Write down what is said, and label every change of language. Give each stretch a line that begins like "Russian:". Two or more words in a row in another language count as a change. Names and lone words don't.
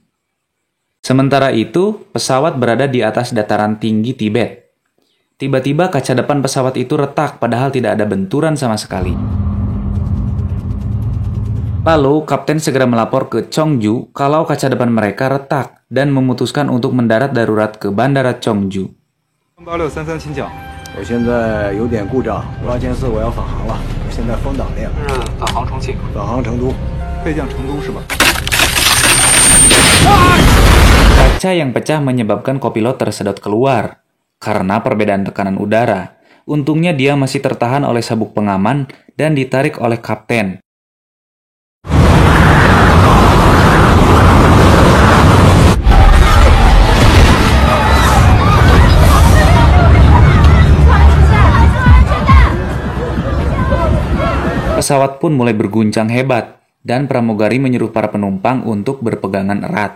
Indonesian: Sementara itu, pesawat berada di atas dataran tinggi Tibet. Tiba-tiba kaca depan pesawat itu retak padahal tidak ada benturan sama sekali. Lalu, kapten segera melapor ke Chongju kalau kaca depan mereka retak dan memutuskan untuk mendarat darurat ke Bandara Chongju.
Chinese: 8633 请讲。我现在有点故障，8千4我要返航了，我现在风挡链。返航重庆。返航成都。备降成都是吧？
Indonesian: Kaca yang pecah menyebabkan kopilot tersedot keluar. Karena perbedaan tekanan udara, untungnya dia masih tertahan oleh sabuk pengaman dan ditarik oleh kapten. Pesawat pun mulai berguncang hebat, dan pramugari menyuruh para penumpang untuk berpegangan erat.